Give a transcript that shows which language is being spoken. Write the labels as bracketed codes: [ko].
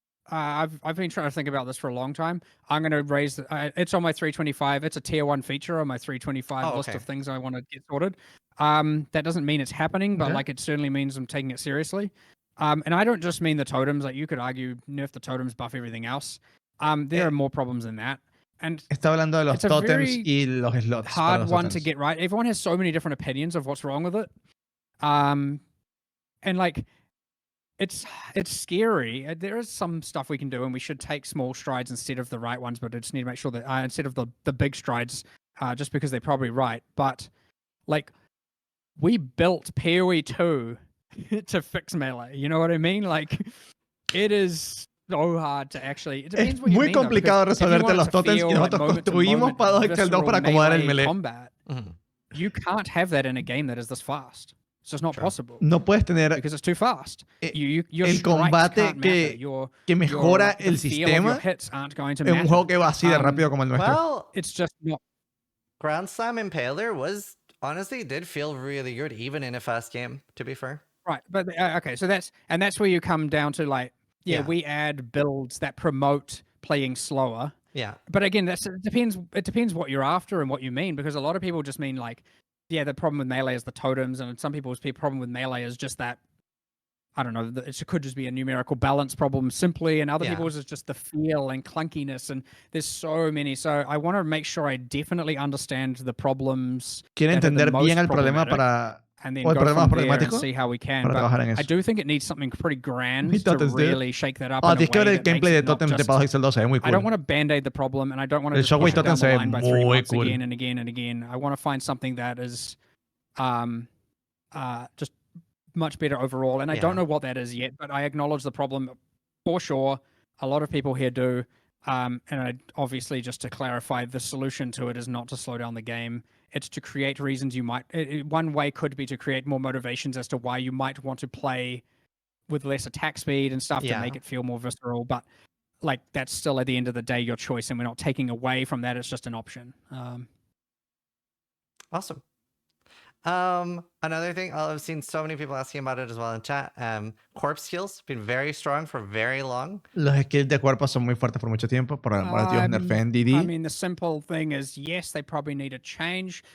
[en] I've been trying to think about this for a long time. I'm going to raise it's on my 325. It's a tier 1 feature on my 325 list of things I want to get sorted. That doesn't mean it's happening, but like it certainly means I'm taking it seriously. And I don't just mean the totems. Like you could argue nerf the totems, buff everything else. There are more problems than that. And [es] está hablando de los totems y los slots. [en] Hard one to get right. Everyone has so many different opinions of what's wrong with it. And like it's scary. There is some stuff we can do, and we should take small strides instead of the right ones. But I just need to make sure that instead of the big strides, just because they're probably right. But like we built PoE 2 to fix melee. You know what I mean? Like it is so hard to actually. It depends what you mean, [es] complicado resolverte los totems y nosotros construimos Path of Exile 2 para acomodar el melee. [en] Combat. You can't have that in a game that is this fast. It's just not possible. [es] No puedes tener [en] because it's too fast. [es] El combate que mejora el sistema en un juego que va así de rápido como el nuestro. [en] Well, it's just not. Grand Slam Impaler honestly did feel really good even in a fast game, to be fair. Right, but okay, so that's where you come down to like, we add builds that promote playing slower. Yeah. But again, it depends what you're after and what you mean, because a lot of people just mean like, the problem with melee is the totems, and some people's problem with melee is just that, I don't know, it could just be a numerical balance problem simply, and other people's is just the feel and clunkiness, and there's so many. So I want to make sure I definitely understand the problems. [es] Quiero entender bien el problema para... [en] And then go from there and see how we can. But I do think it needs something pretty grand to really shake that up. [es] Tienes que ver el gameplay de totems de Path of Exile 2, se ve muy cool. [en] I don't want to band-aid the problem, and I don't want to just push it down the line by 3 months again and again and again. I want to find something that is just much better overall. And I don't know what that is yet, but I acknowledge the problem for sure. A lot of people here do. And obviously, just to clarify, the solution to it is not to slow down the game. It's to create reasons you might... one way could be to create more motivations as to why you might want to play with less attack speed and stuff to make it feel more visceral. But like that's still at the end of the day your choice, and we're not taking away from that. It's just an option. Awesome. Another thing, I've seen so many people asking about it as well in chat. Corpse skills been very strong for very long. [es] Los skills de cuerpo son muy fuertes por mucho tiempo. Por motivos nerfeen DD. [en] I mean, the simple thing is, yes, they probably need a change.